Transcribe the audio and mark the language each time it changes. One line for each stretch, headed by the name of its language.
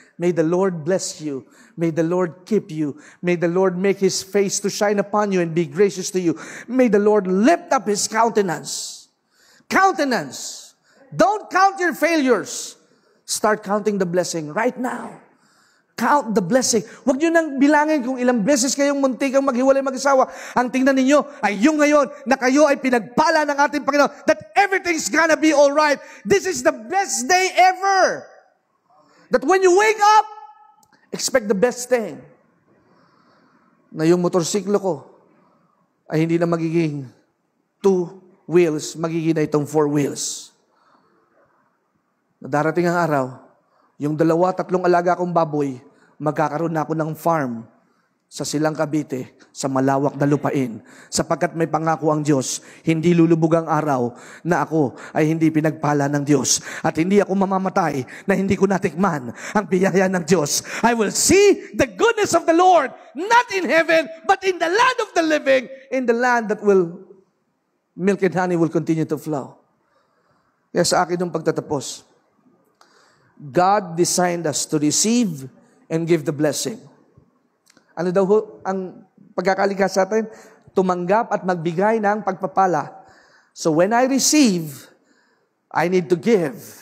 English: May the Lord bless you. May the Lord keep you. May the Lord make His face to shine upon you and be gracious to you. May the Lord lift up His countenance. Countenance. Don't count your failures. Start counting the blessing right now. Count the blessing.
Filipino: Huwag nyo nang bilangin kung ilang beses kayong muntikang maghiwalay mag-asawa. Ang tingnan ninyo ay yung ngayon na kayo ay pinagpala ng ating Panginoon
English: that everything's gonna be alright. This is the best day ever. That when you wake up, expect the best thing.
Filipino: Na yung motorsiklo ko ay hindi na magiging 2 wheels, magiging na itong 4 wheels. Na darating ang araw, yung 2-3 alaga kong baboy, magkakaroon na ako ng farm sa Silang Cavite, sa malawak na lupain. Sapagkat may pangako ang Diyos, hindi lulubog ang araw na ako ay hindi pinagpala ng Diyos. At hindi ako mamamatay na hindi ko natikman ang biyaya ng Diyos.
English: I will see the goodness of the Lord, not in heaven, but in the land of the living, in the land that will, milk and honey will continue to flow.
Filipino: Kaya sa akin yung pagtatapos,
English: God designed us to receive and give the blessing.
Filipino: Ano daw ang pagkakalikha sa atin? Tumanggap at magbigay ng pagpapala.
English: So when I receive, I need to give.